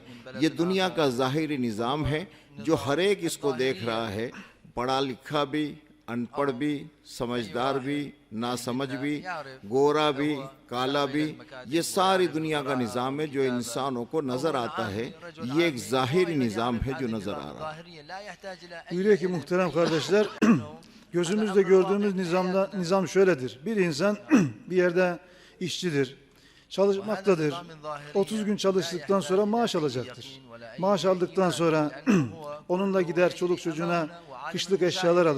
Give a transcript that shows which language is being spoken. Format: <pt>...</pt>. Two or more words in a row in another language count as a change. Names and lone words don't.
<ur>یہ دنیا کا ظاہری نظام ہے جو ہر ایک اس کو دیکھ رہا ہے، پڑھا لکھا بھی، ان پڑھ بھی، سمجھدار بھی، ناسمجھ بھی، گورا بھی، کالا بھی، یہ ساری دنیا کا نظام ہے جو انسانوں کو nظر آتا ہے۔ یہ ایک ظاہری nizam ہے جو نظر آ رہا ہے۔</ur> <tr>Buyuruyor ki muhterem kardeşler, gözümüzde gördüğümüz nizam şöyledir. Bir insan bir yerde işçidir, çalışmaktadır. 30 gün çalıştıktan sonra maaş alacaktır. Maaş aldıktan sonra onunla gider çoluk çocuğuna kışlık eşyalar alır.</tr>